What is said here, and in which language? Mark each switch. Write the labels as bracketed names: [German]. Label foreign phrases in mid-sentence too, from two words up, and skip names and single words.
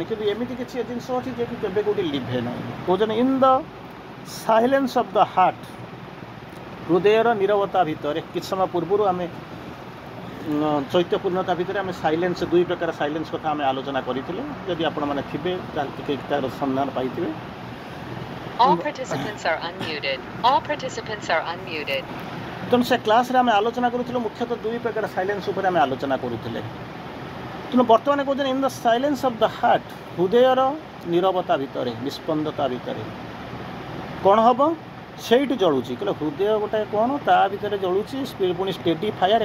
[Odia] କିନ୍ତୁ ଏମିତି କିଛି ଜିନିଷ ଅଛି ଯିଏକି କେବେ କେଉଁଠି ଲିଭେ ନାହିଁ। କହୁଛନ୍ତି [English] in the silence of the heart, [Odia] ହୃଦୟର ନୀରବତା ଭିତରେ। କିଛି ସମୟ ପୂର୍ବରୁ ଆମେ ଚୈତ୍ୟପୂର୍ଣ୍ଣତା ଭିତରେ ଆମେ ସାଇଲେନ୍ସ, ଦୁଇ ପ୍ରକାର ସାଇଲେନ୍ସ କଥା ଆମେ ଆଲୋଚନା କରିଥିଲେ। ଯଦି ଆପଣମାନେ ଥିବେ ତାହେଲେ ଟିକେ ତା'ର ସନ୍ଧାନ ପାଇଥିବେ। [English] All participants are unmuted. All participants are unmuted. [Odia] ତେଣୁ ସେ କ୍ଲାସ୍ରେ ଆମେ ଆଲୋଚନା କରୁଥିଲୁ ମୁଖ୍ୟତଃ ଦୁଇ ପ୍ରକାର ସାଇଲେନ୍ସ ଉପରେ ଆମେ ଆଲୋଚନା କରୁଥିଲେ। ତେଣୁ ବର୍ତ୍ତମାନ କହୁଛନ୍ତି [English] in the silence of the heart, [Odia] ହୃଦୟର ନୀରବତା ଭିତରେ, ନିଷ୍ପନ୍ଦତା ଭିତରେ କ'ଣ ହେବ, ସେଇଠି ଜଳୁଛି। କହିଲେ ହୃଦୟ ଗୋଟାଏ କ'ଣ, ତା ଭିତରେ ଜଳୁଛି ପୁଣି [English] steady fire.